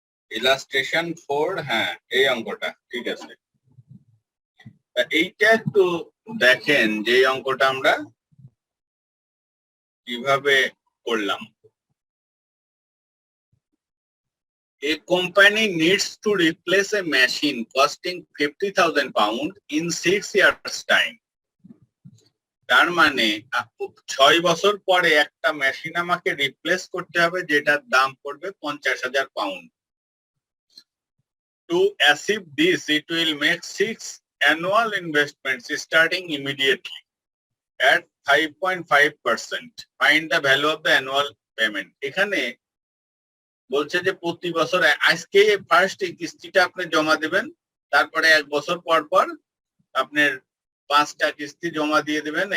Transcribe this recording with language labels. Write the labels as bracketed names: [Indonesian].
[Bangla] Illustration 4, হ্যাঁ এই অঙ্কটা ঠিক আছে। এইটা একটু দেখেন যে এই অঙ্কটা আমরা কিভাবে করলাম। [English] A company needs to replace a machine costing 50,000 pounds in 6 years time. [Bangla] তার মানে 6 বছর পরে একটা মেশিন আমাকে রিপ্লেস করতে হবে যেটার দাম পড়বে 50,000 pound. [English] To achieve this, it will make 6 annual investments starting immediately. at 5.5%. Find the value of the annual payment. [Bangla] এখানে বলছে যে প্রতি বছর আজকে ফার্স্ট এই কিস্তিটা আপনি জমা দেবেন, তারপরে 1 বছর পর পর আপনার 5টা কিস্তি জমা দিয়ে দেবেন।